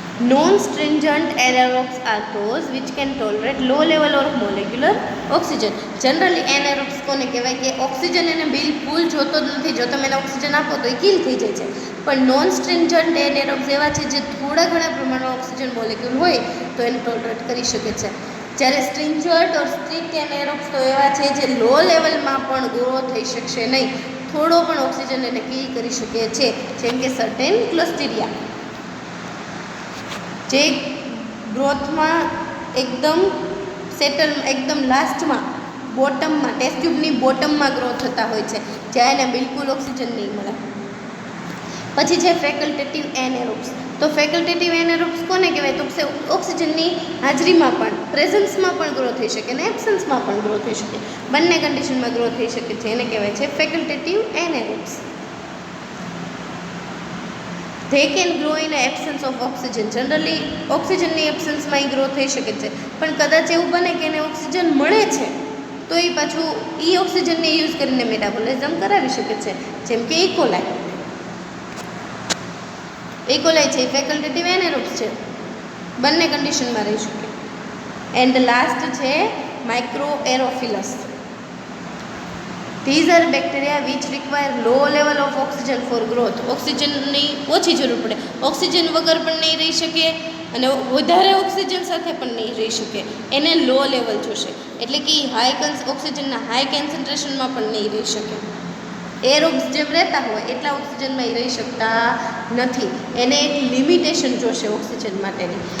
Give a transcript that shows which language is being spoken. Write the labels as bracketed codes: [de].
[en] Non-stringent anaerobes are those which can tolerate low level of molecular oxygen. [gu] Generally anaerobes કોને કહેવાય કે oxygen એને બિલકુલ જોતો જ નથી, જો તમે એને ઓક્સિજન આપો તો એ કિલ થઈ જાય છે. પણ નોન સ્ટ્રિન્જન્ટ એનેરોબ્સ એવા છે જે થોડા ઘણા પ્રમાણમાં ઓક્સિજન મોલેક્યુલ હોય તો એને ટોલરેટ કરી શકે છે. જ્યારે સ્ટ્રિન્જન્ટ ઓર સ્ટ્રિક્ટ એનેરોબ્સ તો એવા છે જે લો લેવલમાં પણ ગ્રો થઈ શકશે નહીં, થોડો પણ ઓક્સિજન એને કિલ કરી શકે છે. જેમ કે સર્ટેન ક્લોસ્ટ્રીડિયા, જે ગ્રોથમાં એકદમ એકદમ લાસ્ટમાં બોટમમાં, ટેસ્ટ ટ્યુબની બોટમમાં ગ્રો થતા હોય છે, જ્યાં એને બિલકુલ ઓક્સિજન નહીં મળે. પછી છે ફેકલ્ટેટિવ એનેરોબ્સ. તો ફેકલ્ટેટિવ એનેરોબ્સ કોને કહેવાય? તો ઓક્સિજનની હાજરીમાં પણ, પ્રેઝન્સમાં પણ ગ્રો થઈ શકે અને એબ્સન્સમાં પણ ગ્રો થઈ શકે, બંને કન્ડિશનમાં ગ્રો થઈ શકે છે. એને કહેવાય છે ફેકલ્ટેટિવ એનેરોબ્સ. [en] They can grow in the absence of oxygen. [gu] Generally ઓક્સિજનની એબ્સન્સમાં એ ગ્રો થઈ શકે છે, પણ કદાચ એવું બને કે એને ઓક્સિજન મળે છે તો એ પાછું એ ઓક્સિજનને યુઝ કરીને મેટાબોલિઝમ કરાવી શકે છે. જેમ કે ઇકોલાઈ છે એ ફેકલ્ટેટિવ એનેરોબ્સ છે, બંને કન્ડિશનમાં રહી શકે. એન્ડ લાસ્ટ છે micro એરોફિલસ. [en] These are bacteria which require low level of oxygen for growth. [gu] ઓક્સિજનની ઓછી જરૂર પડે, ઓક્સિજન વગર પણ નહીં રહી શકે અને વધારે ઓક્સિજન સાથે પણ નહીં રહી શકે, એને લો લેવલ જોશે. એટલે કે ઓક્સિજનના હાઈ કોન્સન્ટ્રેશનમાં પણ નહીં રહી શકે. એરોબ્સ જેમ રહેતા હોય એટલા ઓક્સિજનમાં એ રહી શકતા નથી, એને એક લિમિટેશન જોશે ઓક્સિજન માટેની.